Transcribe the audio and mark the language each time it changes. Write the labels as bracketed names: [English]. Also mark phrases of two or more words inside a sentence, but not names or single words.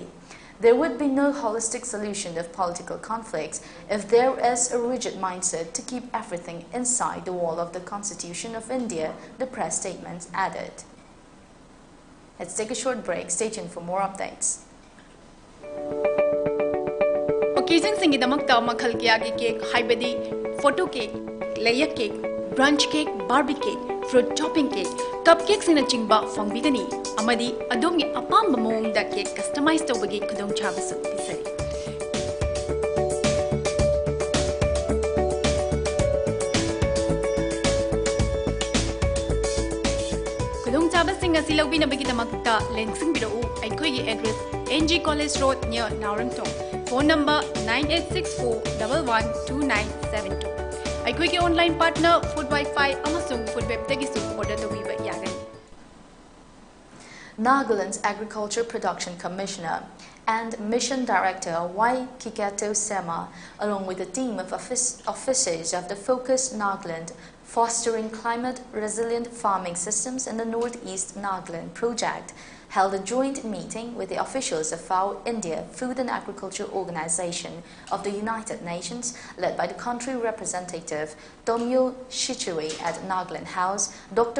[English] There would be no holistic solution of political conflicts if there is a rigid mindset to keep everything inside the wall of the Constitution of India, the press statement added. Let's take a short break. Stay tuned for more updates. [Manipuri] Occasion singidamagta makhal kiyagi cake, haibadi [English] photo cake, layer cake, brunch cake, barbie cake, fruit topping cake, cupcakes in [Manipuri] a chingba fongbigani, amadi adomgi apamba moongda [English] cake customized [Manipuri] tawbagi khudongchaba su pisari. Khudongchaba sing asi lawbinabagi damakta lengsing birau aikhoigi address NG College Road near Naurangtong. Phone number 9864112972. Aikhoigi [English] online partner [Manipuri] Food Wi-Fi amasung Food Web tagisu order tawiba yagani. [English] Nagaland's Agriculture Production Commissioner and Mission Director Y. Kikato Sema, along with a team of officers of the Focus Nagaland Fostering Climate-Resilient Farming Systems in the Northeast Nagaland project, held a joint meeting with the officials of FAO India Food and Agriculture Organization of the United Nations, led by the country representative Tomyo Shichuri at Nagaland House, Dr.